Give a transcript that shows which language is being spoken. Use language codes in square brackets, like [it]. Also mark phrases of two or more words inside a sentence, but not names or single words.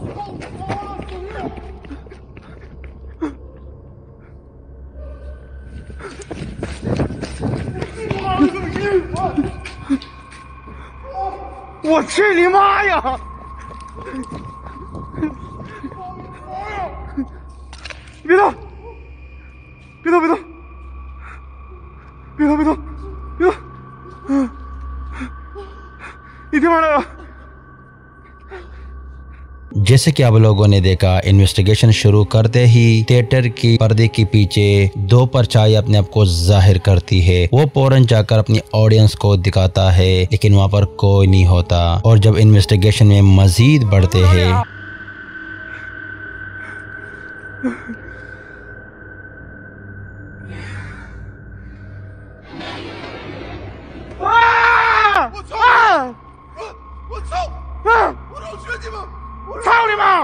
[zh] 我去你妈呀！别动！你听完了？ [hi] जैसे कि आप लोगों ने देखा, इन्वेस्टिगेशन शुरू करते ही थिएटर की पर्दे के पीछे दो परछाई अपने आप को जाहिर करती है। वो फौरन जाकर अपनी ऑडियंस को दिखाता है लेकिन वहाँ पर कोई नहीं होता। और जब इन्वेस्टिगेशन में मजीद बढ़ते हैं [zh] 操你妈！